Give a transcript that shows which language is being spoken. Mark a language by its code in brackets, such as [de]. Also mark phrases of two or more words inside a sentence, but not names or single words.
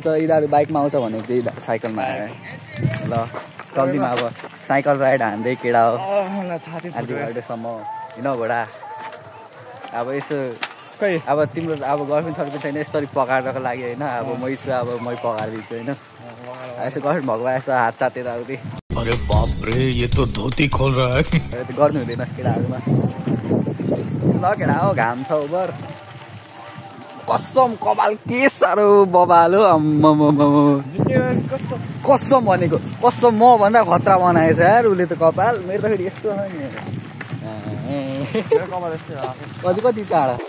[ne] यिनीहरू बाइकमा आउँछ भने त्यही साइकलमा आयो। ल चल्तीमा अब [en] cycle ride [ne] हान्दै केटा हो आधी घन्टासम्म हिँड घोडा। अब यसो अब तिम्रो अब गर्लफ्रेन्ड थर्को छैन यसरी पकाएको लागि होइन। अब मै छु, अब मै पकाइदिन्छु होइन। यसो गर्लफ्रेन्ड भएको यसो हात साथ यताउति। [hi] अरे बाप रे, ये तो धोती खोल रहा है। [ne] त्यो गर्नु हुँदैन केटाहरूमा। ल केटा हो, घाम छ ओभर। कसम कपाल के साह्रो बबालो। कसम भनेको कसम म भन्दा खतरा बनाएछ यार उसले त कपाल। मेरो त फेरि यस्तो छ नि। अझै कति टाढा